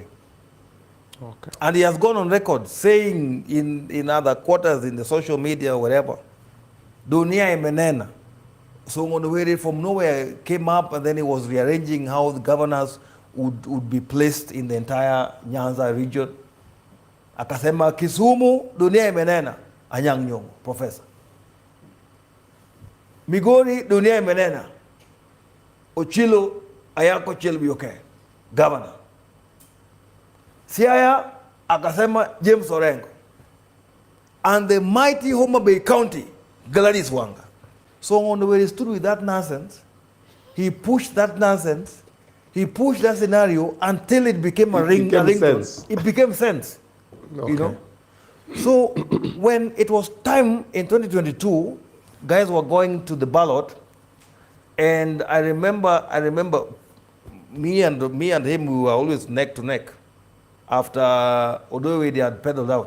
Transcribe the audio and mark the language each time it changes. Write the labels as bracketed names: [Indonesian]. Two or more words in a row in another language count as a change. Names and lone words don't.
[English] Okay. And he has gone on record saying in other quarters, in the social media or whatever, [Swahili] Dunia imenena. [English] So Ngondowere from nowhere came up, and then he was rearranging how the governors would be placed in the entire Nyanza region. [Swahili] Akasema Kisumu, dunia imenena, Anyang' Nyong'o, professor. Migori, dunia imenena, Ochilo, Ayako Chelbioke, governor. Siaya, akasema James Orengo. [English] And the mighty Homa Bay County, Gladys Wanga. So when he stood with that nonsense, he pushed that nonsense, he pushed that scenario until it became a ring. It became sense. Okay. You know? So when it was time in 2022, guys were going to the ballot, and I remember me and him, we were always neck to neck after Odowe they had pedaled out.